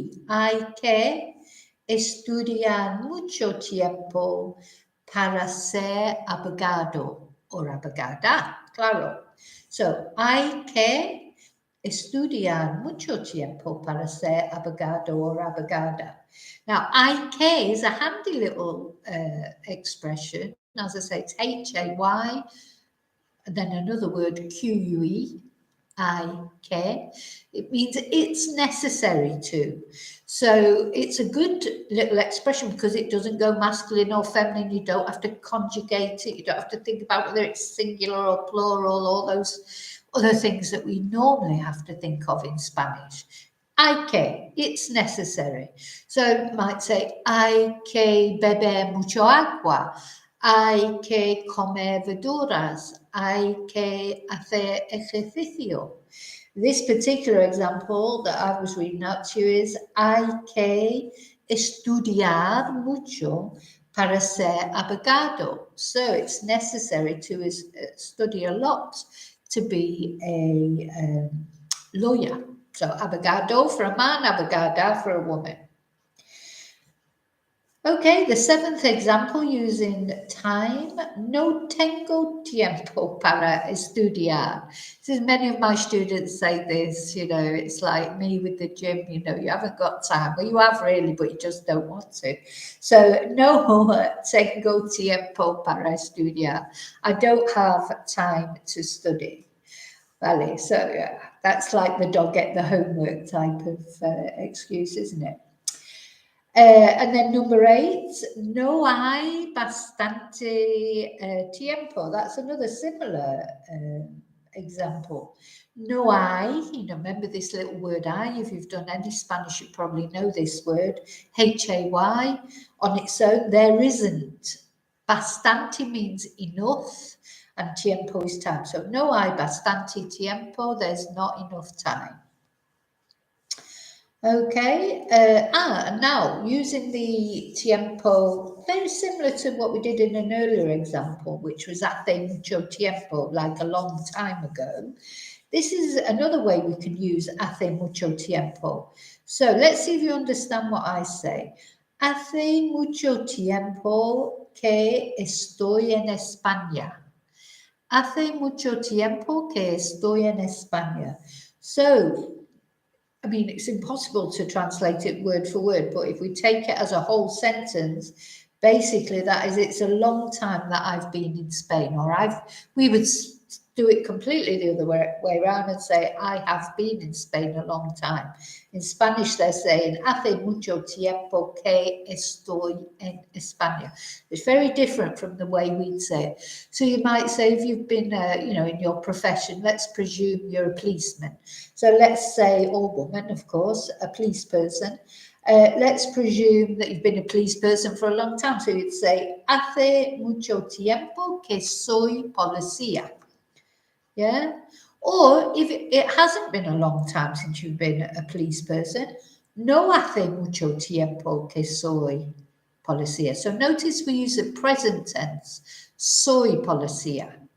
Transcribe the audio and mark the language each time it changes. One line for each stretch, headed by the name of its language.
Spanish: I que estudiar mucho tiempo para ser abogado or abogada. Claro. So, hay que estudiar mucho tiempo para ser abogado or abogada.
English: Now, I que is a handy little expression. As I say, it's Hay, and then another word, Que. I care. It means it's necessary to. So it's a good little expression because it doesn't go masculine or feminine. You don't have to conjugate it. You don't have to think about whether it's singular or plural, all those other things that we normally have to think of in Spanish. Hay que, it's necessary. So you might say,
Spanish: hay que beber mucho agua. Hay que comer verduras. Hay que hacer ejercicio.
English: This particular example that I was reading out to you is
Spanish: hay que estudiar mucho para ser abogado.
English: So it's necessary to study a lot to be a lawyer. So abogado for a man, abogada for a woman. Okay, the 7th example using time.
Spanish: No tengo tiempo para estudiar.
English: So many of my students say this, it's like me with the gym, you haven't got time. Well, you have really, but you just don't want to.
Spanish: So, no tengo tiempo para estudiar.
English: I don't have time to study. Vale, so yeah, that's like the dog get the homework type of excuse, isn't it? And then number 8,
Spanish: no hay bastante tiempo.
English: That's another similar example.
Spanish: No hay,
English: remember this little word I, if you've done any Spanish, you probably know this word, Hay, on its own, there isn't. Bastante means enough, and tiempo is time. So no hay bastante tiempo, there's not enough time. Okay, now using the tiempo, very similar to what we did in an earlier example, which was
Spanish: hace mucho tiempo,
English: like a long time ago. This is another way we can use
Spanish: hace mucho tiempo.
English: So let's see if you understand what I say.
Spanish: Hace mucho tiempo que estoy en España. Hace mucho tiempo que estoy en España.
English: So, it's impossible to translate it word for word, but if we take it as a whole sentence, basically that is, it's a long time that I've been in Spain, or we would do it completely the other way around and say, I have been in Spain a long time. In Spanish, they're saying,
Spanish: hace mucho tiempo que estoy en España.
English: It's very different from the way we'd say it. So you might say, if you've been, in your profession, let's presume you're a policeman. So let's say, or woman, of course, a police person. Let's presume that you've been a police person for a long time. So you'd say,
Spanish: hace mucho tiempo que soy policía.
English: Yeah. Or if it hasn't been a long time since you've been a police person,
Spanish: no hace mucho tiempo que soy policía.
English: So notice we use the present tense, soy policía.